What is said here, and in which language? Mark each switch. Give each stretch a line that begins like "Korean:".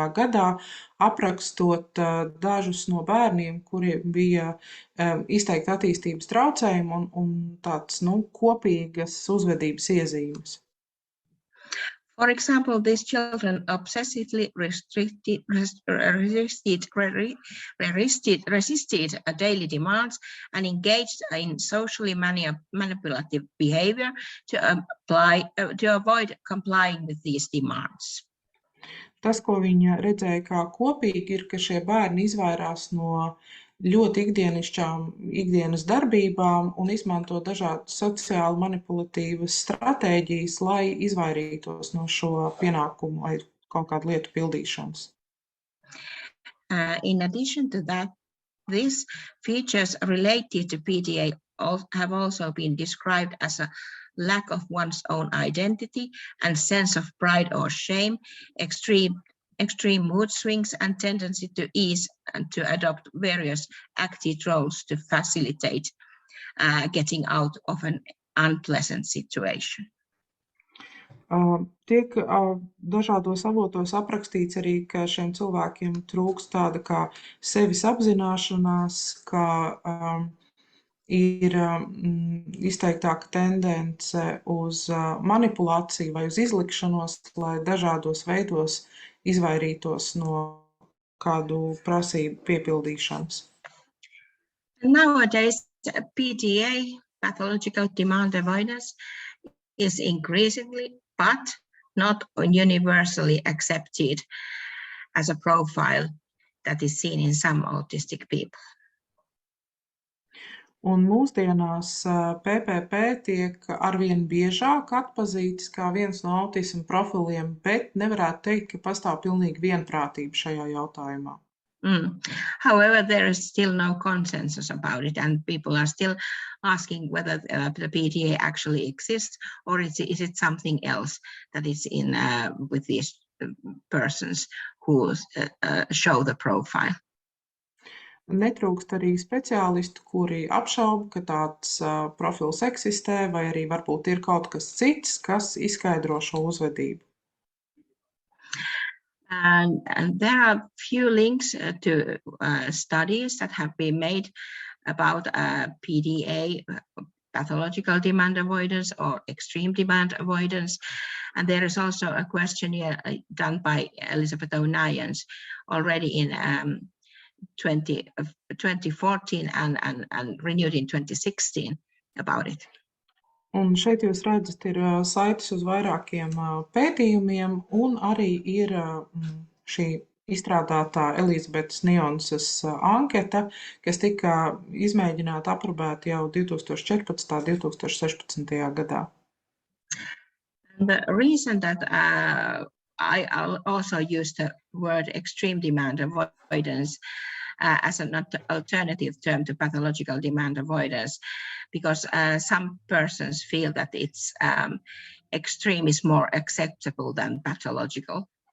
Latvian: gadā, aprakstot dažus no bērniem, kuriem bija izteikti attīstības traucējumi un tāds, kopīgas uzvedības iezīmes.
English: For example, these children obsessively resisted daily demands and engaged in socially manipulative behavior to avoid complying with these demands.
Latvian: Tas, ko viņa redzēja kā kopīgi, ir, ka šie bērni izvairās no ļoti ikdienas darbībām un izmanto dažādas sociāli manipulatīvas stratēģijas, lai izvairītos no šo pienākumu vai kaut kādu lietu pildīšanas.
English: In addition to that, these features related to PDA have also been described as a lack of one's own identity and sense of pride or shame, extreme mood swings, and tendency to ease and to adopt various active roles to facilitate getting out of an unpleasant situation.
Latvian: Tiek dažādos avotos aprakstīts arī, ka šiem cilvēkiem trūkst tāda kā sevis apzināšanās, ka ir izteiktāka tendence uz manipulāciju vai uz izlikšanos, lai dažādos veidos izvairītos no kādu prasību piepildīšanas.
English: Nowadays, PDA, pathological demand avoidance, is increasingly, but not universally accepted as a profile that is seen in some autistic people.
Latvian: Un mūsdienās PPP tiek arvien biežāk atpazītas kā viens no autisma profiliem, bet nevarētu teikt, ka pastāv pilnīgi vienprātība šajā jautājumā.
English: However, there is still no consensus about it, and people are still asking whether the PDA actually exists, or is it something else that is in with these persons who show the profile.
Latvian: Netrūkst arī speciālistu, kuri apšauba, ka tāds profils eksistē, vai arī varbūt ir kaut kas cits, kas izskaidro šo uzvedību.
English: And there are few links to studies that have been made about PDA pathological demand avoidance or extreme demand avoidance. And there is also a questionnaire done by Elizabeth O'Nions already in 2014 and renewed in 2016 about it.
Latvian: Un šeit jūs redzat, ir saites uz vairākiem pētījumiem, un arī ir šī izstrādātā Elizabetes Nionsas anketa, kas tika izmēģināta aprobēta jau 2014. 2016. gadā.
English: The reason that I also use the word extreme demand avoidance as an alternative term to pathological demand avoidance, because some persons feel that it's extreme is more acceptable than pathological.